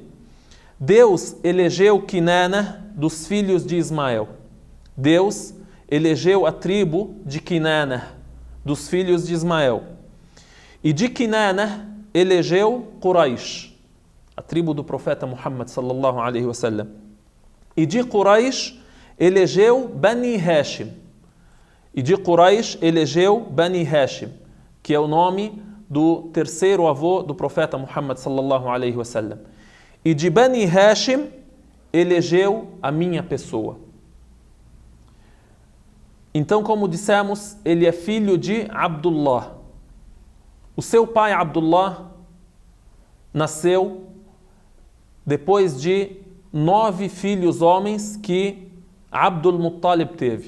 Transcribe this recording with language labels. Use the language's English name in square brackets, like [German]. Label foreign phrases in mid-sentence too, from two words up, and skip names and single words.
[Portuguese] Deus elegeu Kinana dos filhos de Ismael. Deus elegeu a tribo de Kinana dos filhos de Ismael. E de Kinana elegeu Quraish, a tribo do profeta Muhammad [Arabic] صلى الله عليه وسلم. [Portuguese] E de Quraish elegeu Bani Hashim. E de Quraish elegeu Bani Hashim, que é o nome do terceiro avô do profeta Muhammad [Arabic] صلى الله عليه وسلم. [Portuguese] E de Bani Hashim elegeu a minha pessoa. Então, como dissemos, ele é filho de Abdullah. O seu pai Abdullah nasceu depois de 9 filhos homens que Abdul Muttalib teve.